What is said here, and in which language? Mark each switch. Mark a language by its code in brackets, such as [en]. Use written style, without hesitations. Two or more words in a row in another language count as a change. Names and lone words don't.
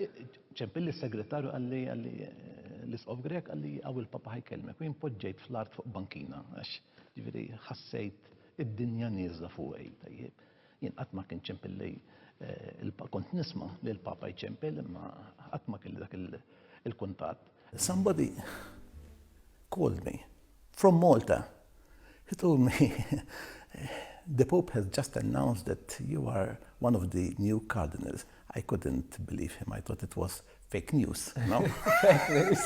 [mt] ċempilli s-segretarju qalli l-isqof Grek qalli hawn il-papa ħajkellmek u jien poġġejt fl-art fuq bankina għax ġifieri ħassejt id-dinja nieżla fuqi tajjeb. Jien qatt ma kien ċempilli kont nisma' li l-papa jċempel imma qatt ma kelli dak il-kuntatt. [en] Somebody called me from Malta. He told me, the Pope has just announced that you are one of the new cardinals. I couldn't believe him. I thought it was fake news, no? Fake news.